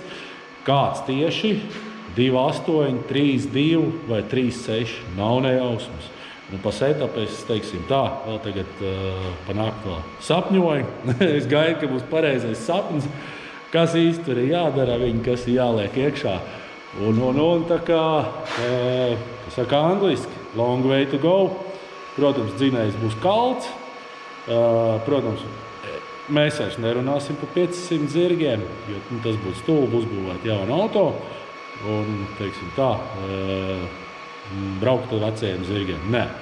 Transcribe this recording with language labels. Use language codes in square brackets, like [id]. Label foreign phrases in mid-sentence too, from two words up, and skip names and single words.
[lv] Kāds tieši 2,8, 3,2 vai 3,6 nav nejausmas. Un pa setupu es, teiksim tā, vēl tagad pa nakti vēl sapņoju. Es gaidu, ka būs pareizais sapnis, kas īsti tur ir jādara, kas ir jāliek iekšā. Un tā kā, kas saka angliski, [en] long way to go. [lv] Protams, dzinējs būs kalts. Protams, mēs vairs nerunāsim par 500 zirgiem, jo tas būtu stulbi uzbūvēt jaunu auto. Un, teiksim tā, braukt ar vecajiem zirgiem. Nē.